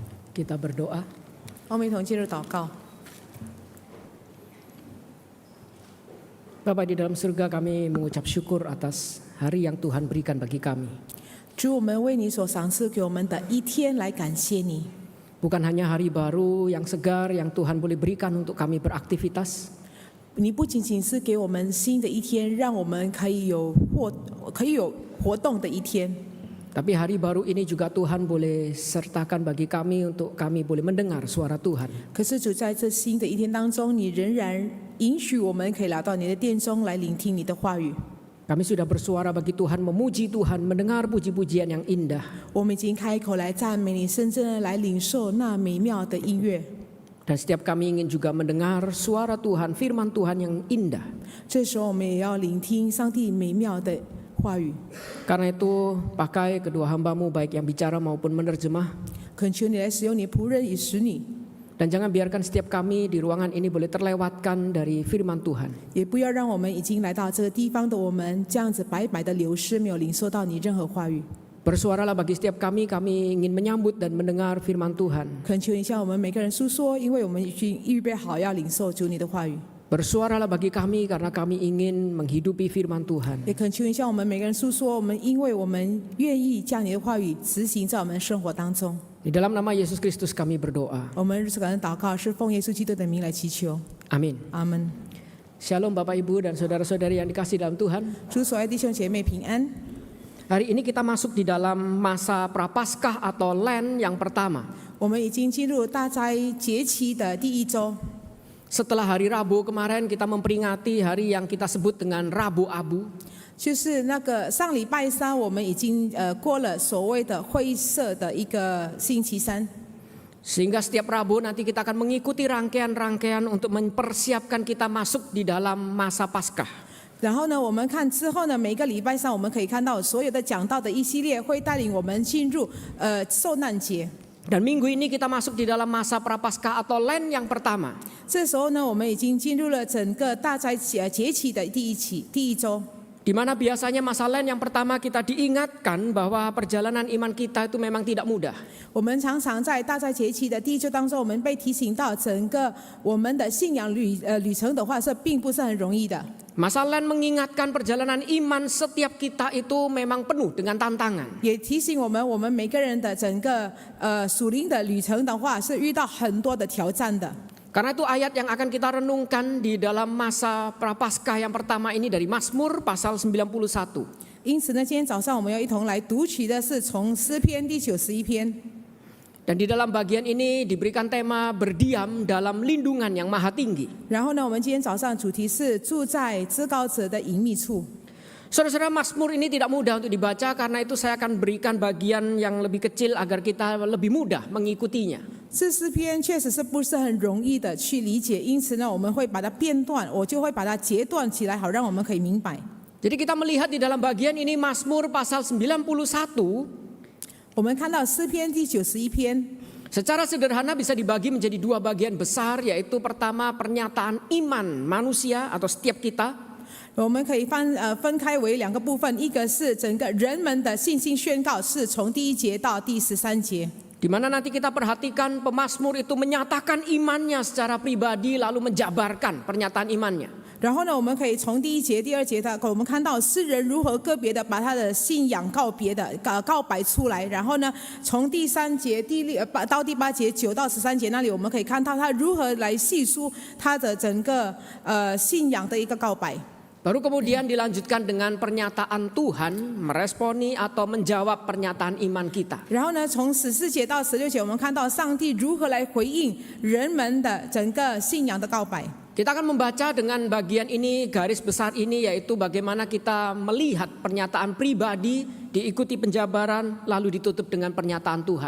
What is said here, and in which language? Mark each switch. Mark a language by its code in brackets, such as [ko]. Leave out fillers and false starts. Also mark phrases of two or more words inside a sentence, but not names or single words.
[id] Kita berdoa. [zh] 我们一同进入祷告。 [id] Bapa di dalam surga, kami mengucap syukur atas hari yang Tuhan berikan bagi kami. [zh] 主，我们为你所赏赐给我们的一天来感谢你。 [id] Bukan hanya hari baru yang segar yang Tuhan boleh berikan untuk kami beraktivitas, [zh] 你不仅仅是给我们新的一天，让我们可以有活动的一天， [id] tapi hari baru ini juga Tuhan boleh sertakan bagi kami untuk kami boleh mendengar suara Tuhan. [zh] 可是主在这新的一天当中，你仍然允许我们可以来到你的殿中来聆听你的话语。 [id] Kami sudah bersuara bagi Tuhan, memuji Tuhan, mendengar puji-pujian yang indah. [zh] 我们已经开口来赞美你，甚至呢来领受那美妙的音乐。 [id] Dan setiap kami ingin juga mendengar suara Tuhan, firman Tuhan yang indah. [zh] 这时候我们也要聆听上帝美妙的话语。 [id] Karena itu pakai kedua hamba-Mu baik yang bicara maupun menerjemah. [zh] 恳求你来使用你仆人以使你， [id] Dan jangan biarkan setiap kami di ruangan ini boleh terlewatkan dari firman Tuhan. [zh] 也不要让我们已经来到这个地方的我们这样子白白的流失，没有领受到你任何话语。 [id] Bersuaralah bagi setiap kami ingin menyambut dan mendengar firman Tuhan. [zh] 恳求你向我们每个人诉说，因为我们已经预备好要领受主你的话语。 [id] Bersuaralah bagi kami karena kami ingin menghidupi firman Tuhan. [zh] 也恳求你向我们每个人诉说，因为我们愿意将你的话语执行在我们生活当中。 [id] Di dalam nama Yesus Kristus kami berdoa. [zh] 我们如此感恩祷告，是奉耶稣基督的名来祈求， [id] Amin. [zh] 阿门。 [id] Shalom Bapak Ibu dan saudara-saudari yang dikasihi dalam Tuhan. [zh] 主所爱弟兄姐妹平安。 [id] Hari ini kita masuk di dalam masa Prapaskah atau Lent yang pertama. [zh] 我们已经进入大斋节期的第一周。 [id] Setelah hari Rabu kemarin kita memperingati hari yang kita sebut dengan Rabu Abu. [zh] 就是那个上礼拜三，我们已经过了所谓的灰色的一个星期三， [id] Sehingga setiap Rabu nanti kita akan mengikuti rangkaian-rangkaian untuk mempersiapkan kita masuk di dalam masa Paskah. [zh] 然后呢，我们看之后呢，每个礼拜三我们可以看到所有的讲道的一系列会带领我们进入受难节。 [id] Dan minggu ini kita masuk di dalam masa Prapaskah atau Lent yang pertama. [zh] 这时候呢，我们已经进入了整个大斋节期的第一周。 [id] Di mana biasanya masa Lent yang pertama kita diingatkan bahwa perjalanan iman kita itu memang tidak mudah. [zh] 我们常常在大斋节期的第一周当中，我们被提醒到整个我们的信仰旅程的话，是并不是很容易的。 [id] Masa Lent mengingatkan perjalanan iman setiap kita itu memang penuh dengan tantangan. [zh] 也提醒我们每个人的整个属灵的旅程的话，是遇到很多的挑战的。 [id] Karena itu ayat yang akan kita renungkan di dalam masa Prapaskah yang pertama ini dari Mazmur pasal 91. [zh] 因此呢，今天早上我们要一同来读取的是从诗篇第91篇。 [id] Dan di dalam bagian ini diberikan tema berdiam dalam lindungan yang maha tinggi. [zh] 然后呢，我们今天早上主题是住在至高者的隐秘处。 [id] Saudara-saudara, Mazmur ini tidak mudah untuk dibaca, karena itu saya akan berikan bagian yang lebih kecil agar kita lebih mudah mengikutinya. [zh] 这诗篇确实是不是很容易的去理解，因此呢，我们会把它变段，我就会把它截断起来，好让我们可以明白。 [id] Jadi kita melihat di dalam bagian ini Mazmur pasal 91 [zh] 我们看到诗篇第91篇， [id] secara sederhana bisa dibagi menjadi dua bagian besar, yaitu pertama pernyataan iman manusia atau setiap kita. [zh] 我们可以分开为两个部分，一个是整个人们的信心宣告，是从第1节到第13节。 [id] Di mana nanti kita perhatikan pemazmur itu menyatakan imannya secara pribadi lalu menjabarkan pernyataan imannya. [zh] 然后呢，我们可以从第1节、第2节的，我们看到诗人如何个别的把他的信仰告白出来。然后呢，从第3节到第8节9到13节那里，我们可以看到他如何来细说他的整个信仰的一个告白。 [id] Baru kemudian dilanjutkan dengan pernyataan Tuhan meresponi atau menjawab pernyataan iman kita. [zh] 然后呢，从14节到16节，我们看到上帝如何来回应人们的整个信仰的告白。 [id] Kita akan membaca dengan bagian ini, garis besar ini, yaitu bagaimana kita melihat pernyataan pribadi, diikuti penjabaran, lalu ditutup dengan pernyataan Tuhan.